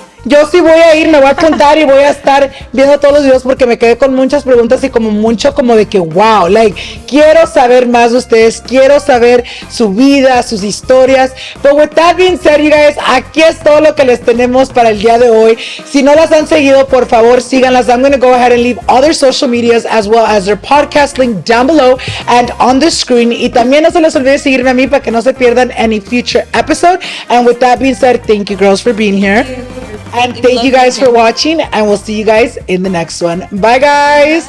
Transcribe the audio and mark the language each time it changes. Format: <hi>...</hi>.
<es>Yo sí voy a ir, me voy a apuntar y voy a estar viendo todos los videos porque me quedé con muchas preguntas y como mucho como de que</es> <en>wow, like,</en> <es>quiero saber más de ustedes, quiero saber su vida, sus historias.</es> <en>But with that being said, you guys,</en> <es>aquí es todo lo que les tenemos para el día de hoy. Si no las han seguido, por favor, síganlas.</es> <en>I'm going to go ahead and leave all their social medias as well as their podcast link down below and on the screen.</en> <es>Y también no se les olvide seguirme a mí para que no se pierdan</es> <en>any future episode. And with that being said, thank you girls for being here. And thank you guys for watching, and we'll see you guys in the next one. Bye, guys.</en>